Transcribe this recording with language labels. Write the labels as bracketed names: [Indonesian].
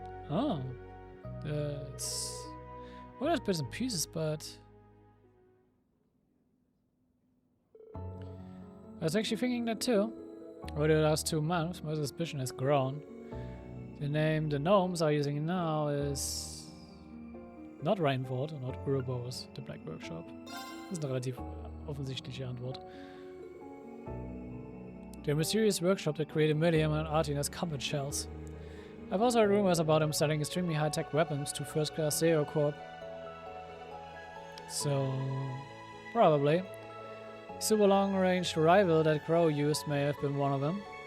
[English] Oh, that's... well, that's bits and pieces, but... I was actually thinking that too. Over the last 2 months, my suspicion has grown. The name the gnomes are using now is... not Reinford und not Erebos, the Black Workshop. [German] Das ist eine relativ offensichtliche Antwort. [English] The mysterious workshop that created Miriam and Artina's combat shells. I've also heard rumors about him selling extremely high-tech weapons to first-class Zero Corp. So, probably. Super long-range rifle that Crow used may have been one of them.